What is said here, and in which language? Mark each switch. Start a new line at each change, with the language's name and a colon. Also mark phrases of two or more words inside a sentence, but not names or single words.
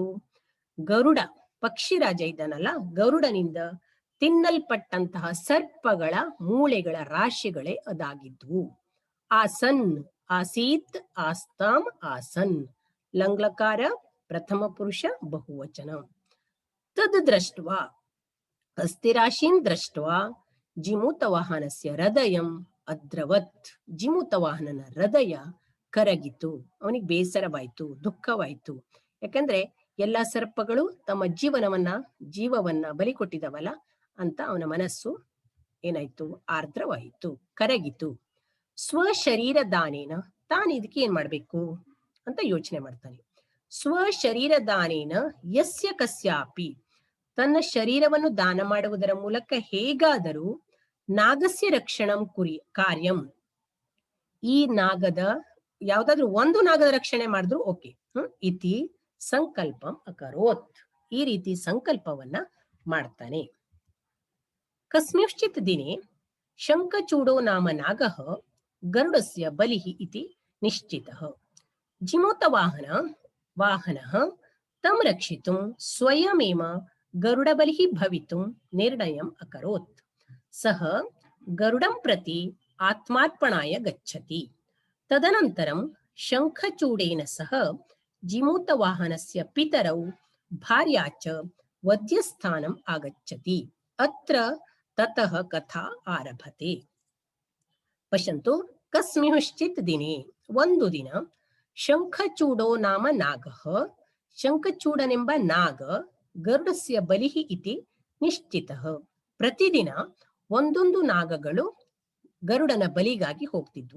Kannada: ಗರುಡ ಪಕ್ಷಿರಾಜ ಇದ್ದಾನಲ್ಲ, ಗರುಡನಿಂದ ತಿನ್ನಲ್ಪಟ್ಟಂತಹ ಸರ್ಪಗಳ ಮೂಳೆಗಳ ರಾಶಿಗಳೇ ಅದಾಗಿದ್ವು.
Sanskrit: ಆಸನ್, ಆಸೀತ್, ಆಸ್ತಾಂ, ಆಸನ್. ಲಂಗ್ಲಕಾರ ಪ್ರಥಮ ಪುರುಷ ಬಹುವಚನ. ತದ್ ದೃಷ್ಟ್ವಾ ಅಸ್ಥಿರಾಶೀನ್ ದೃಷ್ಟ್ವಾ ಜಿಮುತವಾಹನಸ್ಯ ಹೃದಯಂ ಅದ್ರವತ್.
Kannada: ಜಿಮುತವಾಹನನ ಹೃದಯ ಕರಗಿತು, ಅವನಿಗೆ ಬೇಸರವಾಯ್ತು, ದುಃಖವಾಯ್ತು. ಯಾಕಂದ್ರೆ ಎಲ್ಲಾ ಸರ್ಪಗಳು ತಮ್ಮ ಜೀವವನ್ನ ಬಲಿ ಕೊಟ್ಟಿದವಲ್ಲ ಅಂತ ಅವನ ಮನಸ್ಸು ಏನಾಯ್ತು? ಆರ್ದ್ರವಾಯಿತು, ಕರಗಿತು.
Sanskrit: ಸ್ವಶರೀರ ದಾನೇನ,
Kannada: ತಾನು ಇದಕ್ಕೆ ಏನ್ ಮಾಡ್ಬೇಕು ಅಂತ ಯೋಚನೆ ಮಾಡ್ತಾನೆ.
Sanskrit: ಸ್ವಶರೀರ ದಾನೇನ ಯಸ್ಯ ಕಸ್ಯಾಪಿ,
Kannada: ತನ್ನ ಶರೀರವನ್ನು ದಾನ ಮಾಡುವುದರ ಮೂಲಕ ಹೇಗಾದರೂ
Sanskrit: ನಾಗಸ್ಯ ರಕ್ಷಣಂ ಕಾರ್ಯಂ,
Kannada: ಈ ನಾಗದ ಯಾವ್ದಾದ್ರು ಒಂದು ನಾಗದ ರಕ್ಷಣೆ ಮಾಡಿದ್ರು ಓಕೆ.
Sanskrit: ಇತಿ ಸಂಕಲ್ಪಂ ಅಕರೋತ್,
Kannada: ಈ ರೀತಿ ಸಂಕಲ್ಪವನ್ನ ಮಾಡ್ತಾನೆ.
Sanskrit: ಕಸ್ಮಿಂಶ್ಚಿತ್ ದಿನೇ ಶಂಖಚೂಡೋ ನಾಮ ನಾಗಃ ಗರುಡಸ್ಯ ಬಲಿಃ ಇತಿ ನಿಶ್ಚಿತಃ. ಜಿಮುತವಾಹನಃ ತಂ ರಕ್ಷಿತುಂ ಸ್ವಯಮೇವ ಗರುಡಬಲಿಃ ಭವಿತುಂ ನಿರ್ಣಯಂ ಅಕರೋತ್. ಸಹ ಗರುಡಂ ಪ್ರತಿ ಆತ್ಮಾರ್ಪಣಾಯ ಗಚ್ಚತಿ. ತದನಂತರಂ ಶಂಖಚೂಡೇನ ಸಹ ಜಿಮುತವಾಹನಸ್ಯ ಪಿತರೌ ಭಾರ್ಯಾ ಚ ವಧ್ಯಸ್ಥಾನಂ ಆಗಚ್ಚತಿ. ಅತ್ರ ತತಃ ಕಥಾ ಆರಭತೆ. ಪಶ್ಯಂತು, ಕಸ್ಮಿಂಶ್ಚಿತ್ ದಿನೇ,
Kannada: ಒಂದು ದಿನ,
Sanskrit: ಶಂಖಚೂಡೋ ನಾಮ ನಾಗಃ,
Kannada: ಶಂಖಚೂಡನೆಂಬ ನಾಗ,
Sanskrit: ಗರುಡಸ್ಯ ಬಲಿಃ ಇತಿ ನಿಶ್ಚಿತಃ.
Kannada: ಪ್ರತಿದಿನ ಒಂದೊಂದು ನಾಗಗಳು ಗರುಡನ ಬಲಿಗಾಗಿ ಹೋಗ್ತಿದ್ವು.